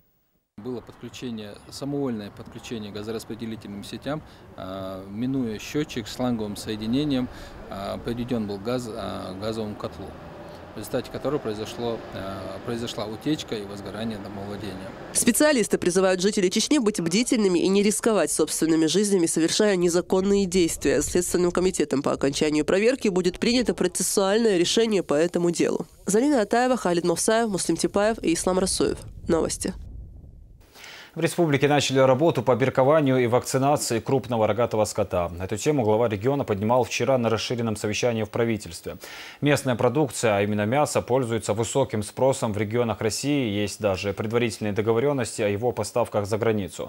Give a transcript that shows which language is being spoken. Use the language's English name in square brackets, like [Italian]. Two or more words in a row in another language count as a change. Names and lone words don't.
[Russian] Было самовольное подключение к газораспределительным сетям, минуя счетчик с шланговым соединением, подведен был газ к газовому котлу, в результате которого произошла утечка и возгорание домовладения. Специалисты призывают жителей Чечни быть бдительными и не рисковать собственными жизнями, совершая незаконные действия. Следственным комитетом по окончанию проверки будет принято процессуальное решение по этому делу. Залина Атаева, Халид Мовсаев, Муслим Типаев и Ислам Расуев. Новости. В республике начали работу по биркованию и вакцинации крупного рогатого скота. Эту тему глава региона поднимал вчера на расширенном совещании в правительстве. Местная продукция, а именно мясо, пользуется высоким спросом в регионах России. Есть даже предварительные договоренности о его поставках за границу.